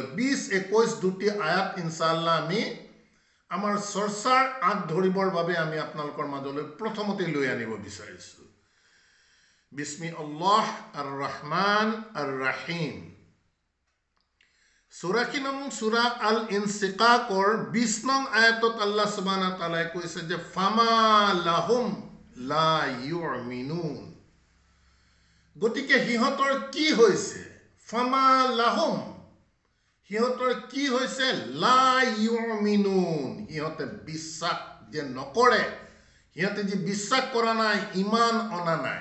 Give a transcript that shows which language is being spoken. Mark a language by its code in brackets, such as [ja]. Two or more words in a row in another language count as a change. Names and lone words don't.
[as] 20-21 দুটি আয়াত [ar] إن شاء الله [as] আমি আমাৰ চৰ্চাৰ আঁত ধৰিবৰ বাবে আমি আপোনালোকৰ মাজলৈ প্ৰথমতে লৈ আনিব বিচাৰিছোঁ। [ar] بسم الله الرحمن الرحيم. [as] 84 নং সূরা আল ইনসিকাকৰ 20 নং আয়াতত [ar] الله سبحانه وتعالى [as] কৈছে যে [ar] فما لهم لا يؤمنون. [as] গতিকে সিহঁতৰ কি হৈছে? [ar] فما لهم, [as] সিহঁতৰ কি হৈছে? [ar] لا يؤمنون, [as] সিহঁতে বিশ্বাস যে নকৰে, সিহঁতে যে বিশ্বাস কৰা নাই, ইমান অনা নাই।